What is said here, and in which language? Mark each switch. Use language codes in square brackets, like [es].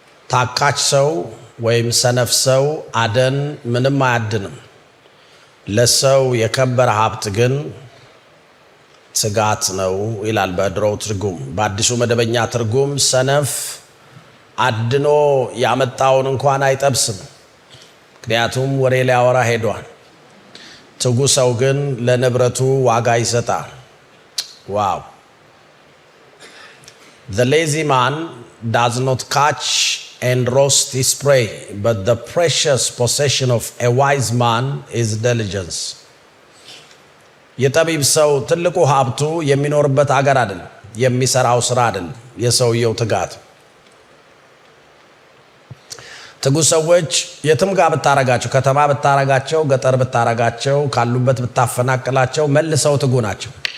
[am] ታካች ሰው ወይም ሰነፍ ሰው አደን ምንም አያድንም። ለሰው የከበረ ሀብት ግን ትጋት ነው ይላል በድሮው ትርጉም። በአዲሱ መደበኛ ትርጉም ሰነፍ አድኖ ያመጣውን እንኳን አይጠብስም፣ ምክንያቱም ወሬ ሊያወራ ሄዷል። ትጉ ሰው ግን ለንብረቱ ዋጋ ይሰጣል። ዋው! [en] The lazy man does not catch and roast his prey, but the precious possession of a wise man is diligence. [am] የጠቢብ ሰው ትልቁ ሀብቱ የሚኖርበት አገር አይደለም፣ የሚሰራው ስራ አይደለም፣ የሰውየው ትጋት። ትጉ ሰዎች የትም ጋር ብታረጋቸው፣ ከተማ ብታረጋቸው፣ ገጠር ብታረጋቸው፣ ካሉበት ብታፈናቅላቸው መልሰው ትጉ ናቸው።